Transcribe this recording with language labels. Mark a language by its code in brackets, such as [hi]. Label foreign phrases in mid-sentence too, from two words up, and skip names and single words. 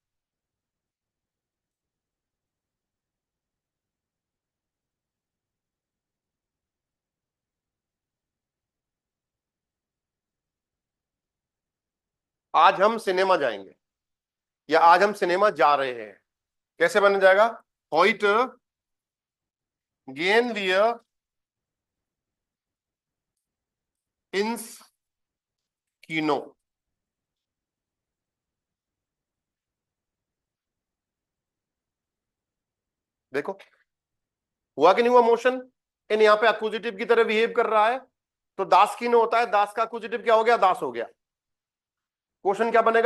[hi] आज हम सिनेमा जाएंगे या आज हम सिनेमा जा रहे हैं। कैसे बन जाएगा? [de] heute gehen wir ins Kino। [hi] देखो, हुआ कि नहीं हुआ मोशन? इन यहां पे अक्यूजिटिव की तरह बिहेव कर रहा है, तो [de] das Kino [hi] होता है। दास का अक्यूजिटिव क्या हो गया? दास हो गया। क्वेश्चन क्या बनेगा?